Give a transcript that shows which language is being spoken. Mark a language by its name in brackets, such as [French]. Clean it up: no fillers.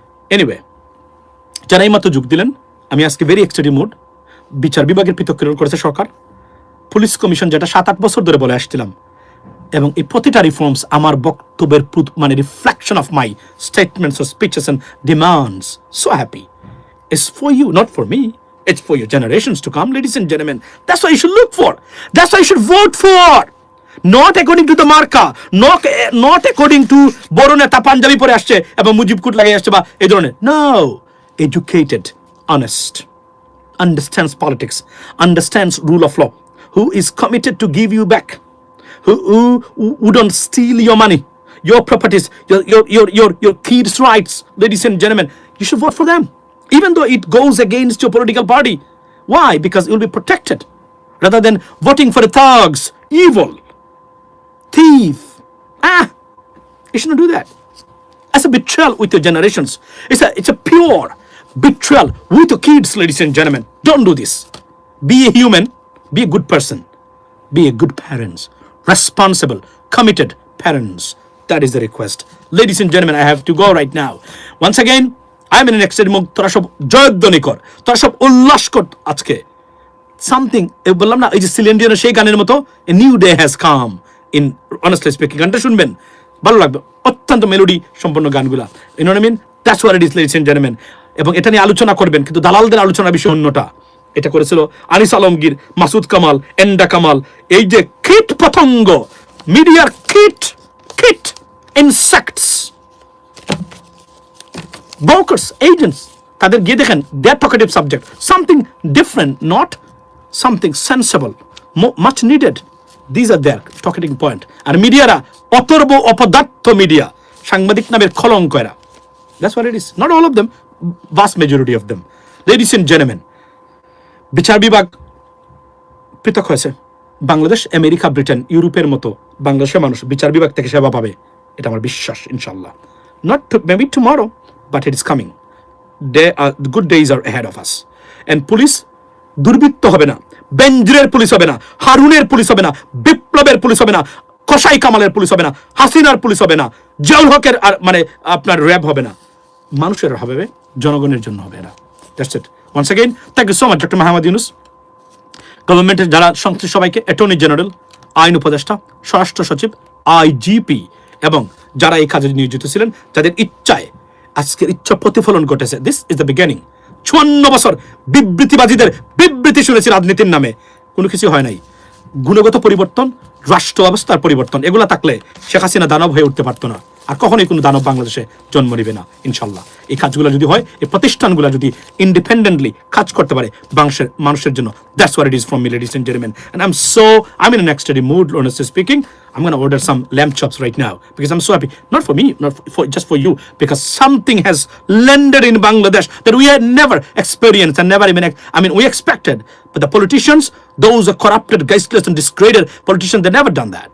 [Bangla] Anyway, যারা এই মাত্র যোগ দিলেন, আমি আজকে [English] Very excited mood. [Bangla] বিচার বিভাগের পৃথকীকরণ করেছে সরকার, পুলিশ কমিশন যেটা 7-8 বছর ধরে বলে আসছিলাম, এবং এই প্রতিটা রিফর্মস আমার বক্তব্যের মানে [English] Reflection of my statements or speeches and demands. So happy. It's for you, not for me. It's for your generations to come, ladies and gentlemen. That's what you should look for. That's what you should vote for. Not according to the marka, not according to [Bangla] বড় নেতা পাঞ্জাবি পরে আসছে এবং মুজিব কুট লাগিয়ে আসছে বা এই ধরনের। [English] No, educated, honest, understands politics, understands rule of law, who is committed to give you back, who don't steal your money, your properties, your kids' rights, ladies and gentlemen. You should vote for them, even though it goes against your political party. Why? Because you'll be protected, rather than voting for the thugs, evil, thief. You shouldn't do that. That's a betrayal with your generations. It's a pure betrayal with your kids, ladies and gentlemen. Don't do this. Be a human. Be a good person. Be a good parents. Responsible, committed parents. That is the request. Ladies and gentlemen, I have to go right now. Once again, I'm in an excited mood. [Bangla] তোরা সব জয়ধ্বনি কর, তোরা সব উল্লাস কর আজকে। [English] Something, [Bangla] বললাম না, এই যে সিলিন্ডিয়ানের সেই গানের মতো, [English] a new day has come in honestly speaking. [Bangla] গানটা শুনবেন, ভালো লাগবে, অত্যন্ত মেলোডি সম্পন্ন গানগুলা। [English] You know what I mean? That's what it is, ladies and gentlemen. [Bangla] এবং এটা নিয়ে আলোচনা করবেন, কিন্তু দালালদের আলোচনা বিষয় অন্যটা। এটা করেছিল আনিস আলমগীর, মাসুদ কামাল, এন্ডা কামাল, এই যে কীট পতঙ্গ, মিডিয়ার কীট ইনসেক্টস, ব্রোকার্স, এজেন্টস, তাদের গিয়ে দেখেন, [English] They are talkative subject, something different, not something sensible, much needed. This are their talking point. [Bangla] আর মিডিয়ারা অপদার্থ মিডিয়া, সাংবাদিক নামের কলঙ্ক এরা। [English] That's what it is. Not all of them, vast majority of them. Ladies and gentlemen, [Bangla] বিচার বিভাগ পৃথক হয়েছে। বাংলাদেশ, আমেরিকা, ব্রিটেন, ইউরোপের মতো বাংলাদেশের মানুষ বিচার বিভাগ থেকে সেবা পাবে, এটা আমার বিশ্বাস ইনশাল্লাহ। [English] Not maybe tomorrow, but it is coming. The good days are ahead of us. [Bangla] And police দুর্বৃত্ত হবে না, বেঞ্জিরের পুলিশ হবে না, হারুনের পুলিশ হবে না, বিপ্লবের পুলিশ হবে না, কসাই কামালের পুলিশ হবে না, হাসিনার পুলিশ হবে না, জিয়াউল হকের আর মানে আপনার র্যাব হবে না, মানুষের হবে, জনগণের জন্য হবে এরা। [English] That's it. Once again, thank you so much, [Bangla] Dr. Mohammad Yunus. গভর্নমেন্টের যারা সংশ্লিষ্ট সবাইকে, অ্যাটর্নি জেনারেল, আইন উপদেষ্টা, স্বরাষ্ট্র সচিব, আইজিপি এবং যারা এই কাজে নিয়োজিত ছিলেন, যাদের ইচ্ছায় আজকের ইচ্ছা প্রতিফলন ঘটেছে। [English] This is the beginning. [Bangla] 54 বছর বিবৃতিবাদীদের বিবৃতি শুনেছি রাজনীতির নামে, কোনো কিছু হয় নাই। গুণগত পরিবর্তন, রাষ্ট্র ব্যবস্থার পরিবর্তন, এগুলা থাকলে শেখ হাসিনা দানব হয়ে উঠতে পারতো না, আর কখনোই কোনো দানব বাংলাদেশে জন্ম নেবে না ইনশাল্লাহ। এই কাজগুলো যদি হয়, এই প্রতিষ্ঠানগুলো যদি ইন্ডিপেন্ডেন্টলি কাজ করতে পারে মানুষের জন্য, [English] That's what it is from me, ladies and gentleman. And I'm in an ecstatic mood, honestly speaking. I'm going to order some lamb chops right now because I'm so happy. Not for me, not for just for you, because something has landed in Bangladesh that we had never experienced and never even, we expected. But the politicians, those are corrupted, guileless and discredited politicians, they never done that.